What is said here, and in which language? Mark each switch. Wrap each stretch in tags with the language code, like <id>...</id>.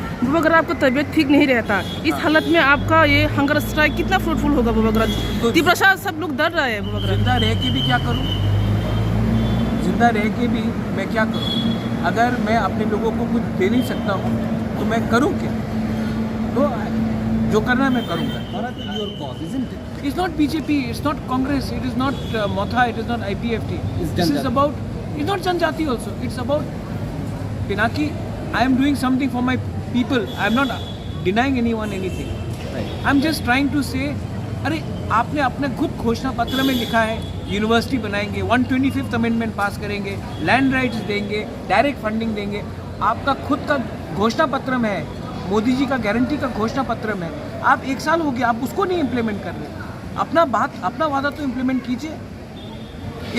<hi>बुबागरा, आपको तबीयत ठीक नहीं रहता, इस हालत में आपका ये हंगर स्ट्राइक कितना फ्रूटफुल होगा बुबागरा? तिपरासा सब लोग डर रहे हैं बुबागरा। जिंदा रह के भी क्या करूँ? जिंदा रह के भी मैं क्या करूँ? अगर मैं अपने लोगों को कुछ दे नहीं सकता हूँ तो मैं करूँ क्या? तो जो करना है मैं करूँगा।</hi> <en>Your cause, isn't it? It's not BJP, it's not Congress, it is not Motha, it is not IPFT. This is about, it's not Janjati also, it's about Pinaki. I am doing something for my people. I am not denying anyone anything. Right. I am just trying to say,</en> <hi>अरे आपने अपने खुद घोषणा पत्र में लिखा है university बनाएंगे, 125th अमेंडमेंट पास करेंगे, लैंड राइट्स देंगे, डायरेक्ट फंडिंग देंगे। आपका खुद का घोषणा पत्र में है, मोदी जी का गारंटी का घोषणा पत्र में। आप 1 साल हो गया, आप उसको नहीं इम्प्लीमेंट कर रहे। अपना वादा तो इम्प्लीमेंट कीजिए।</hi>